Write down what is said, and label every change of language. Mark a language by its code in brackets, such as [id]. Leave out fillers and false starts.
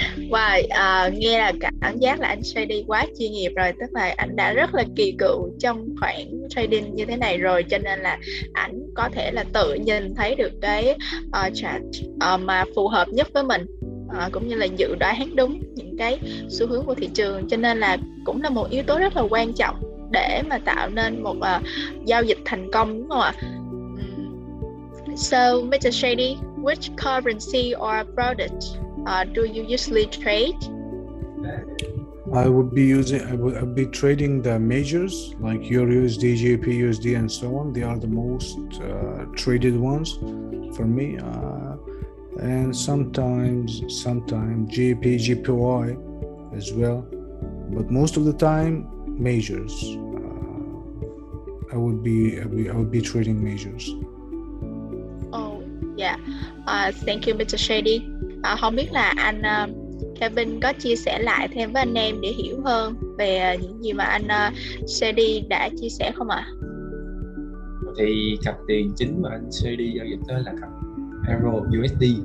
[vi] Wow, nghe là cảm giác là anh Shady quá chuyên nghiệp rồi, tức là anh đã rất là kỳ cựu trong khoảng trading như thế này rồi, cho nên là anh có thể là tự nhìn thấy được cái chart mà phù hợp nhất với mình, cũng như là dự đoán đúng những cái xu hướng của thị trường, cho nên là cũng là một yếu tố rất là quan trọng để mà tạo nên một giao dịch thành công, đúng không ạ? [en] So, Mr. Shady, which currency or product do you usually trade? I would be trading the majors like Euro USD, GBP USD, and so on. They are the most traded ones for me, and sometimes GBP, GPY as well. But most of the time, majors. I would be trading majors. Yeah, thank you, Mr. Shady. [vi] Không biết là anh Kevin có chia sẻ lại thêm với anh em để hiểu hơn về những gì mà anh Shady đã chia sẻ không ạ? Thì cặp tiền chính mà anh Shady giao dịch đó là cặp Euro USD.